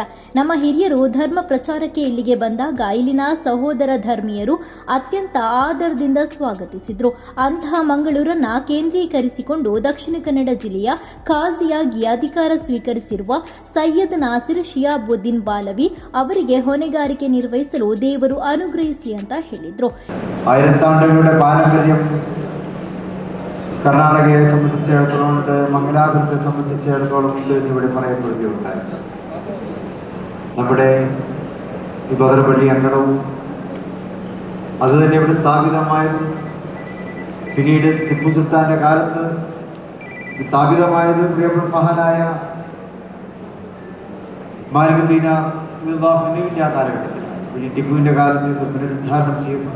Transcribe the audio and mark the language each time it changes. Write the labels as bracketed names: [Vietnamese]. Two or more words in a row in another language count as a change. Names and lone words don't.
[Kannada] ನಮ್ಮ ಹಿರಿಯರು ಧರ್ಮ ಪ್ರಚಾರಕ್ಕೆ ಇಲ್ಲಿಗೆ ಬಂದಾಗ ಇಲ್ಲಿನ ಸಹೋದರ ಧರ್ಮೀಯರು ಅತ್ಯಂತ ಆದರದಿಂದ ಸ್ವಾಗತಿಸಿದರು. ಅಂತಹ ಮಂಗಳೂರನ್ನ ಕೇಂದ್ರೀಕರಿಸಿಕೊಂಡು ದಕ್ಷಿಣ ಕನ್ನಡ ಜಿಲ್ಲೆಯ ಖಾಜಿಯಾಗಿ ಅಧಿಕಾರ ಸ್ವೀಕರಿಸಿರುವ ಸೈಯದ್ ನಾಸಿರ್ ಶಿಹಾಬುದ್ದೀನ್ ಬಾಲವಿ ಅವರಿಗೆ ಹೊಣೆಗಾರಿಕೆ ನಿರ್ವಹಿಸಲು ದೇವರು ಅನುಗ್ರಹಿಸಲಿ ಅಂತ ಹೇಳಿದ್ರು. [Malayalam] ആയിരത്താണ്ടുകളുടെ പാരമ്പര്യം കർണാടകയെ സംബന്ധിച്ചിടത്തോളം ഉണ്ട്, മംഗലാപുരത്തെ സംബന്ധിച്ചിടത്തോളം ഉണ്ട് എന്നിവിടെ പറയപ്പെടുകയുണ്ടായി. നമ്മുടെ ഈ ബദർപള്ളി അങ്കണവും അതുതന്നെ ഇവിടെ സ്ഥാപിതമായതും പിന്നീട് ടിപ്പു സുൽത്താൻ്റെ കാലത്ത് സ്ഥാപിതമായത് പ്രിയപ്പെട്ട മഹാനായ മാലിക്കുദ്ദീൻ വിവാഹിന്റെ ആ കാലഘട്ടത്തിൽ പിന്നെ ടിപ്പുവിൻ്റെ കാലത്ത് ഇത് പുനരുദ്ധാരണം ചെയ്യപ്പെട്ടു.